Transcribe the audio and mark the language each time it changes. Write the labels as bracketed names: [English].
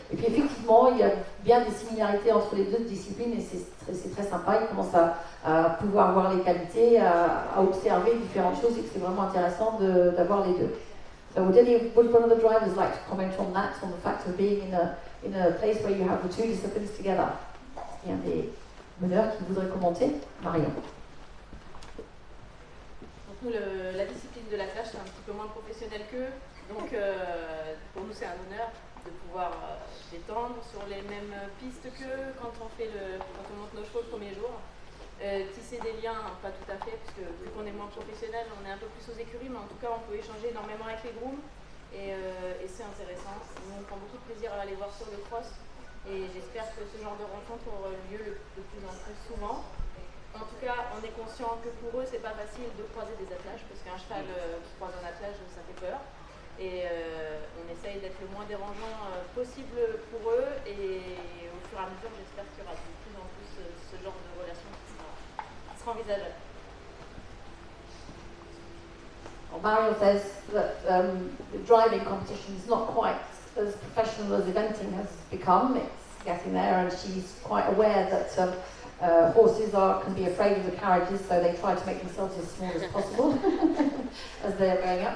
[French] Et puis effectivement, il y a bien des similarités entre les deux disciplines, et c'est très sympa. Il commence à pouvoir voir les qualités, à observer différentes choses, et que c'est vraiment intéressant d'avoir les deux. [English] So would one of the drivers like to comment on that, on the fact of being in a place where you have the two disciplines together? [French] Il y a des meneurs qui voudraient commenter? Marion. Donc nous, la discipline de l'attelage, c'est un petit peu moins professionnel qu'eux. Donc pour nous, c'est un honneur de pouvoir détendre sur les mêmes pistes qu'eux quand on monte nos chevaux le premier jour. Tisser des liens, pas tout à fait, parce que vu qu'on est moins professionnel, on est un peu plus aux écuries, mais en tout cas on peut échanger énormément avec les grooms, et c'est intéressant. Nous, on prend beaucoup de plaisir à aller voir sur le cross, et j'espère que ce genre de rencontre aura lieu de plus en plus souvent. En tout cas, on est conscient que pour eux, c'est pas facile de croiser des attelages, parce qu'un cheval qui croise un attelage, ça fait peur. Et on essaye d'être le moins dérangeant possible pour eux, et au fur et à mesure, j'espère qu'il y aura de plus en plus ce genre de relation qui sera envisageable. [English] Well, Mario says that the driving competition is not quite as professional as eventing has become. It's getting there, and she's quite aware that horses can be afraid of the carriages, so they try to make themselves as small as possible as they're going up.